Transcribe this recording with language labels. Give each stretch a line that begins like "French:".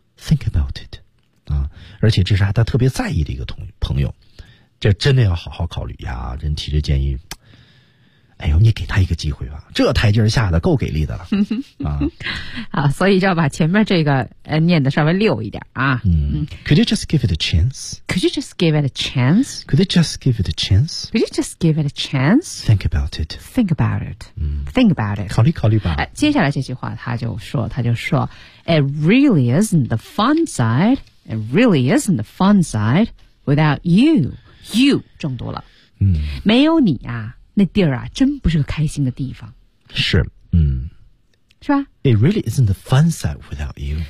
English: Think about it.
Chinese: 啊，而且这是他特别在意的一个朋友，这真的要好好考虑呀，人提这建议，哎呦，你给他一个机会吧，这台阶下的够给力的了。啊，好，所以就要把前面这个念的稍微溜一点啊。
English: 嗯 ，Could you just give it a chance? Could you just give it a chance? Could you just give it a chance? Could you just give it a chance? Think about it. Think about it. Think about it.
Chinese: 考虑考虑吧。接下来这句话，他就说 ， It really isn't the fun side.
English: It really isn't the fun side without you.
Chinese: You 中毒了。嗯，没有你啊。那地儿啊真不是个开心的地方。是，嗯。是吧
English: ?It really isn't the fun side without you.